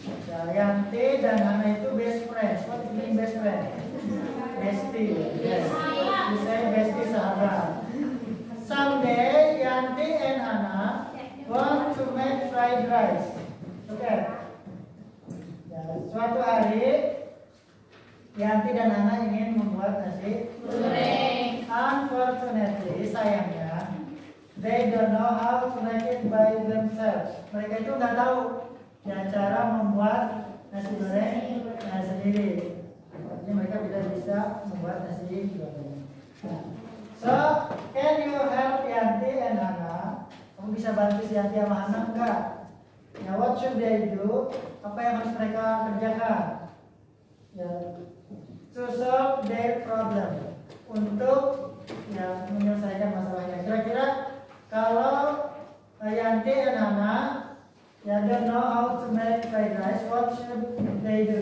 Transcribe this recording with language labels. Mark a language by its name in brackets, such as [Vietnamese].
[Indonesian] Ya, Yanti dan Hana itu [English] best friends. What is mean best friend? Bestie. Yes. You say bestie sahabat. Someday Yanti and Hana want to make fried rice. Okay. [Indonesian] Ya, suatu hari Yanti dan Hana ingin membuat nasi goreng. [English] Unfortunately, sayangnya they don't know how to make it by themselves. [Indonesian] Mereka itu nggak tahu ya cara membuat nasi goreng sendiri. Artinya mereka tidak bisa membuat nasi goreng. [English] So, can you help Yanti and Hana? [Indonesian] Kamu bisa bantu si Yanti sama Hana enggak? Ya, [English] what should they do? [Indonesian] Apa yang harus mereka kerjakan? [English] Ya, to solve their problem. [Indonesian] Untuk ya menyelesaikan masalahnya. Kira-kira kalau Yanti dan Hana ya [English] don't know how to make fried rice, what should they do?